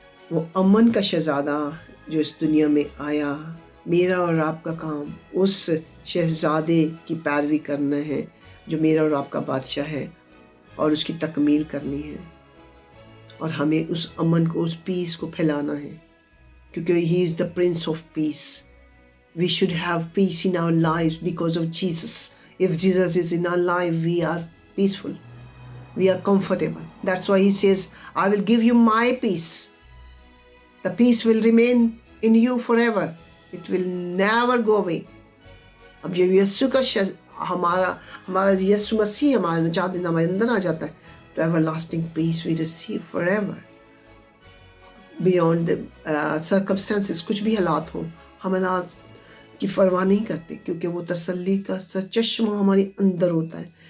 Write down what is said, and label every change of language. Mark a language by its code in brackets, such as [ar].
[ur] وہ امن کا شہزادہ جو اس دنیا میں آیا، میرا اور آپ کا کام اس شہزادے کی پیروی کرنا ہے جو میرا اور آپ کا بادشاہ ہے، اور اس کی تکمیل کرنی ہے، اور ہمیں اس امن کو، اس پیس کو پھیلانا ہے، کیونکہ [en] He is the prince of peace. We should have peace in our lives because of Jesus. If Jesus is in our life, we are peaceful. We are comfortable. That's why he says, I will give you my peace. The peace will remain in you forever. It will never go away. [ur] اب جب یسوع کا ہمارا یسوع مسیح ہمارا نجات دینا ہمارے اندر آ جاتا ہے تو [en] Ever lasting peace we receive for ever beyond circumstances. [ur] کچھ بھی حالات ہوں، ہم حالات کی پرواہ نہیں کرتے، کیونکہ وہ تسلی کا سرچشمہ ہمارے اندر ہوتا ہے.